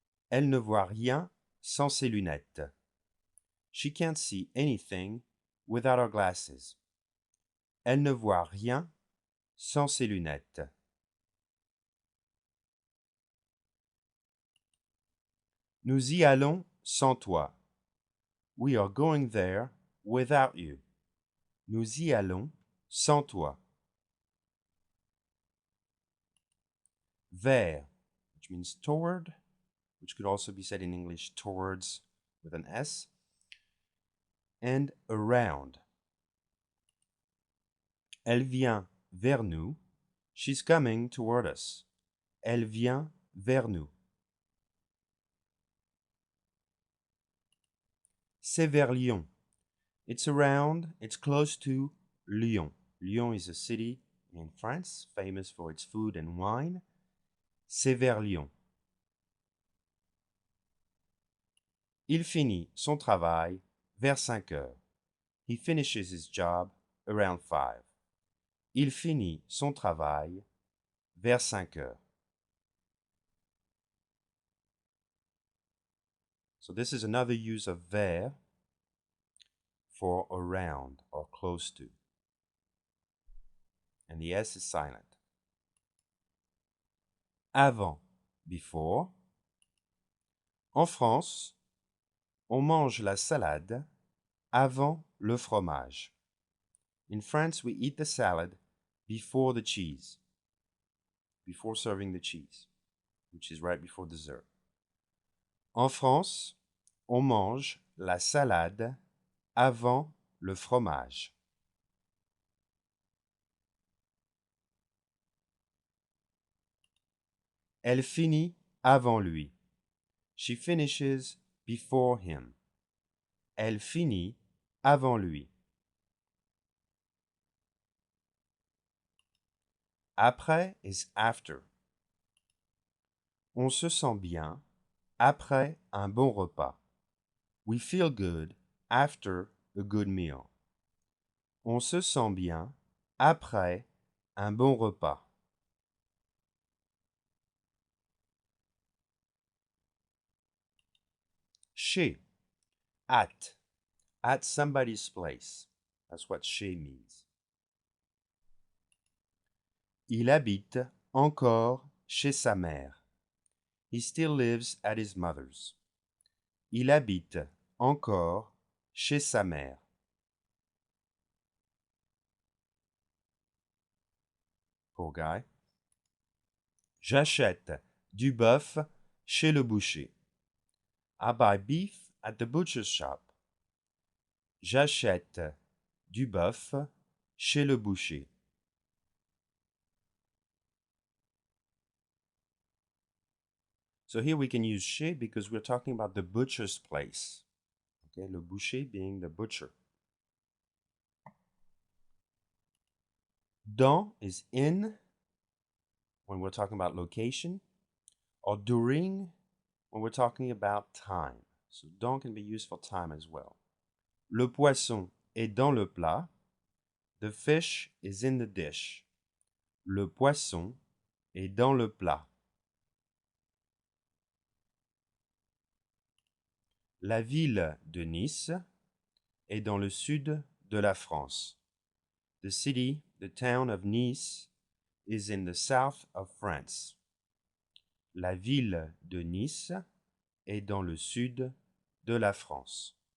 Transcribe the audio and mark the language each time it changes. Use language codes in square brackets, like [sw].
[fr] Elle ne voit rien sans ses lunettes. [en] She can't see anything without her glasses. [fr] Elle ne voit rien sans ses lunettes. Nous y allons sans toi. [en] We are going there without you. [fr] Nous y allons sans toi. [en] Vers, which means toward, which could also be said in English towards with an S, and around. [fr] Elle vient vers nous. [en] She's coming toward us. [fr] Elle vient vers nous. C'est vers Lyon. [en] It's around, it's close to Lyon. Lyon is a city in France, famous for its food and wine. [fr] C'est vers Lyon. Il finit son travail vers 5 heures. [en] He finishes his job around 5. [fr] Il finit son travail vers 5 heures. [en] So this is another use of vers for around or close to. And the S is silent. [fr] Avant, before. En France, on mange la salade avant le fromage. [en] In France, we eat the salad before the cheese, before serving the cheese, which is right before dessert. [fr] En France, on mange la salade avant le fromage. Elle finit avant lui. [en] She finishes before him. [fr] Elle finit avant lui. [en] Après is after. [fr] On se sent bien après un bon repas. [en] We feel good after a good meal. [fr] On se sent bien après un bon repas. [en] Chez, at somebody's place. That's what chez means. [fr] Il habite encore chez sa mère. [en] He still lives at his mother's. [fr] Il habite encore chez sa mère. [en] Poor guy. [fr] J'achète du bœuf chez le boucher. [en] I buy beef at the butcher's shop. [fr] J'achète du bœuf chez le boucher. [en] So here we can use chez because we're talking about the butcher's place. Okay, le boucher being the butcher. Dans is in when we're talking about location, or during when we're talking about time. So dans can be used for time as well. [fr] Le poisson est dans le plat. [en] The fish is in the dish. [fr] Le poisson est dans le plat. La ville de Nice est dans le sud de la France. [en] The town of Nice, is in the south of France. [fr] La ville de Nice est dans le sud de la France.